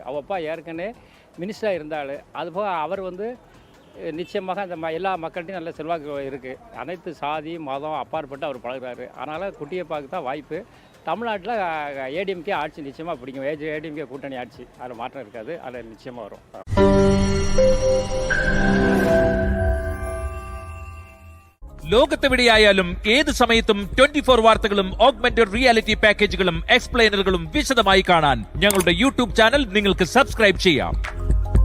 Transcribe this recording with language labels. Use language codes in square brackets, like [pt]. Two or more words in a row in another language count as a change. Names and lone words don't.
[ta] அவப்பா ஏற்கனவே மினிஸ்டராக இருந்தாள். அதுபோக அவர் வந்து நிச்சயமாக அந்த எல்லா மக்கள்கிட்டையும் நல்ல செல்வாக்கு இருக்குது. அனைத்து சாதி மதம் அப்பாற்பட்டு அவர் பழகுறாரு. அதனால் குட்டியப்பாவுக்கு தான் வாய்ப்பு. தமிழ்நாட்டில் ADMK ஆட்சி நிச்சயமாக பிடிக்கும். ADMK கூட்டணி ஆட்சி, அதில் மாற்றம் இருக்காது. அதில் நிச்சயமாக வரும். [ml] ലോകത്തെവിടെയായാലും ഏത് സമയത്തും 24 വാർത്തകളും [en] augmented reality [ml] പാക്കേജുകളും എക്സ്പ്ലെയിനറുകളും വിശദമായി കാണാൻ ഞങ്ങളുടെ YouTube ചാനൽ നിങ്ങൾക്ക് സബ്സ്ക്രൈബ് ചെയ്യാം.